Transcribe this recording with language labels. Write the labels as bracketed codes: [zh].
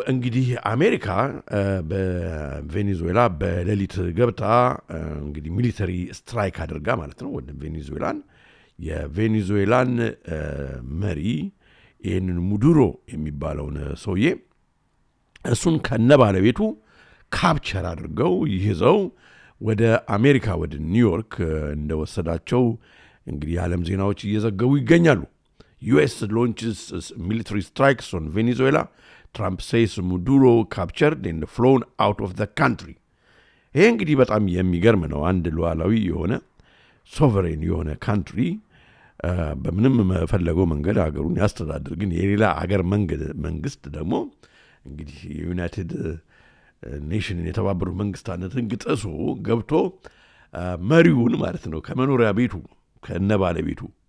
[am] እንግዲህ አሜሪካ በቬኔዙዌላ በሌሊት ገብታ እንግዲህ ሚሊተሪ ስትራይክ አድርጋ ማለት ነው ወደ የቬኔዙዌላን መሪ ይህንን ሙዱሮ የሚባለውን ሰውዬ እሱን ከነ ባለቤቱ ካፕቸር አድርገው ይዘው ወደ አሜሪካ ወደ ኒውዮርክ እንደወሰዳቸው እንግዲህ የዓለም ዜናዎች እየዘገቡ ይገኛሉ። [en] US launches military strikes on Venezuela. Trump says Maduro captured and flown out of the country. [am] ይሄ እንግዲህ በጣም የሚገርም ነው። አንድ ሉዓላዊ የሆነ ሶቨሬን የሆነ ካንትሪ በምንም መፈለገው መንገድ ሀገሩን ያስተዳድር፣ ግን የሌላ ሀገር መንግስት ደግሞ እንግዲህ የዩናይትድ ኔሽን የተባበሩት መንግስታትን ግጥሶ ገብቶ መሪውን ማለት ነው ከመኖሪያ ቤቱ ከነ ባለቤቱ